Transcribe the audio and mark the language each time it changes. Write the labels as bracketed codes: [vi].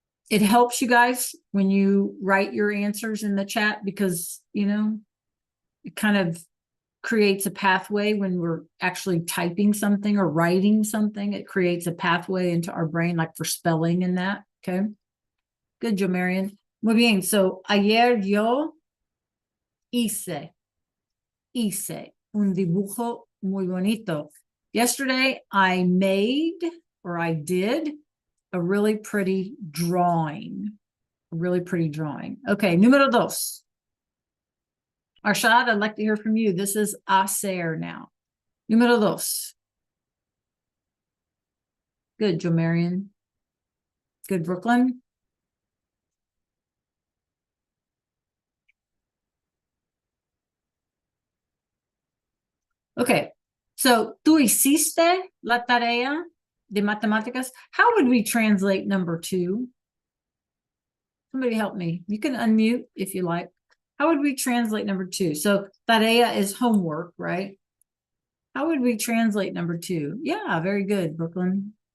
[en] It helps you guys when you write your answers in the chat because, you know, it kind of creates a pathway when we're actually typing something or writing something. It creates a pathway into our brain, like for spelling and that. Okay. Good, Jo Marion. [es] Muy bien. So, ayer yo hice un dibujo muy bonito. [en] Yesterday, I made or I did a really pretty drawing. A really pretty drawing. Okay, [es] número dos. [en] Arshad, I'd like to hear from you. This is hacer now. [es] Número dos. [en] Good, Jo Marion. Good, Brooklyn. [es] Okay, so tú hiciste la tarea de matemáticas. [en] How would we translate number two? Somebody help me. You can unmute if you like. How would we translate number two? So tarea is homework, right? How would we translate number two? Yeah, very good, Brooklyn.